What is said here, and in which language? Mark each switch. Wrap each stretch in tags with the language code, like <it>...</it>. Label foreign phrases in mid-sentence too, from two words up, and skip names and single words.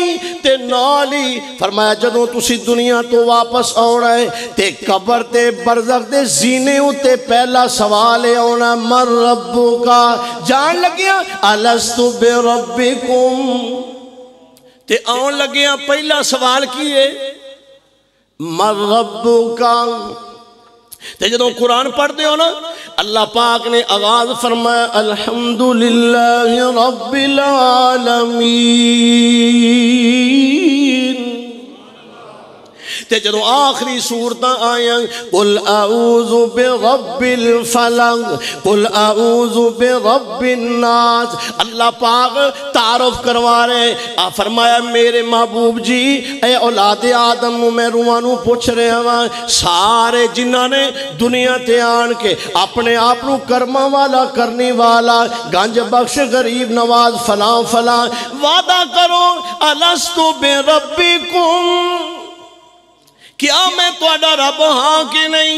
<pa>تے نال ہی فرمایا جدوں تسی دنیا تو واپس آنا ہے تے قبر تے برزخ دے زینے تے پہلا سوال ہے آنا</pa> <ar>من ربکا،</ar> <pa>جان لگیا</pa> <ar>الستو بربکم</ar> <pa>تے آن لگیا پہلا سوال کی ہے</pa> <ar>من ربکا۔</ar> <pa>تے جدوں قرآن پڑھ دے ہو نا اللہ پاک نے آغاز فرمایا</pa> <ar>الحمدللہ رب العالمین۔</ar> <pa>تے جدوں آخری سورتاں آیاں</pa> <ar>قل اعوذ برب الفلق قل اعوذ برب الناس،</ar> <pa>اللہ پاک تعارف کروا رہے فرمایا میرے محبوب جی اے اولاد آدم میں روحانوں پوچھ رہے ہاں سارے جنہاں نے دنیا تے آن کے اپنے آپ نو کرما والا کرنے والا گنج بخش غریب نواز فلاں فلاں وعدہ کرو</pa> <ar>الستو بربکم،</ar> <pa>کیا میں تواڈا رب ہاں کہ نہیں؟</pa>